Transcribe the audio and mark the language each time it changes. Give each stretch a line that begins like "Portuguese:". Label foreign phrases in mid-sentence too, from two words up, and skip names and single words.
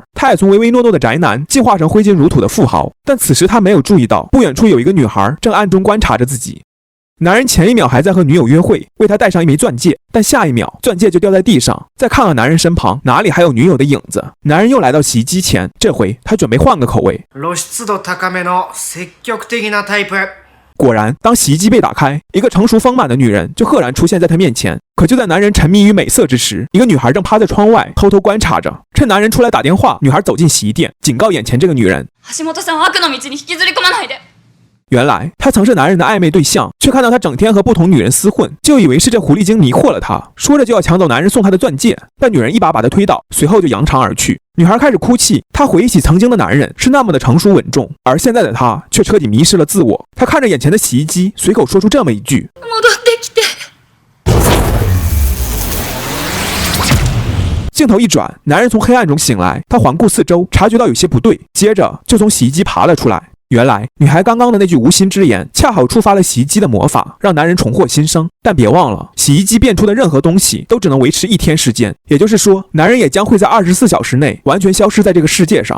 Chinese: 他也从唯唯诺诺的宅男进化成挥金如土的富豪。但此时他没有注意到，不远处有一个女孩正暗中观察着自己。男人前一秒还在和女友约会，为她戴上一枚钻戒，但下一秒钻戒就掉在地上。再看看男人身旁，哪里还有女友的影子？男人又来到洗衣机前，这回他准备换个口味。
Japanese: 露出度高めの積極的なタイプ。
Chinese: 果然，当洗衣机被打开，一个成熟丰满的女人就赫然出现在他面前。可就在男人沉迷于美色之时，一个女孩正趴在窗外偷偷观察着。趁男人出来打电话，女孩走进洗衣店，警告眼前这个女人：
Japanese: 橋本さんを悪の道に引きずり込まないで。
Chinese: 原来他曾是男人的暧昧对象，却看到他整天和不同女人厮混，就以为是这狐狸精迷惑了他，说着就要抢走男人送他的钻戒，但女人一把把他推倒，随后就扬长而去。女孩开始哭泣，她回忆起曾经的男人是那么的成熟稳重，而现在的他却彻底迷失了自我。她看着眼前的洗衣机，随口说出这么一句：
Japanese: 戻ってきて。
Chinese: 镜头一转，男人从黑暗中醒来，他环顾四周，察觉到有些不对，接着就从洗衣机爬了出来。原来女孩刚刚的那句无心之言，恰好触发了洗衣机的魔法，让男人重获新生。但别忘了，洗衣机变出的任何东西都只能维持1天时间，也就是说，男人也将会在24小时内完全消失在这个世界上。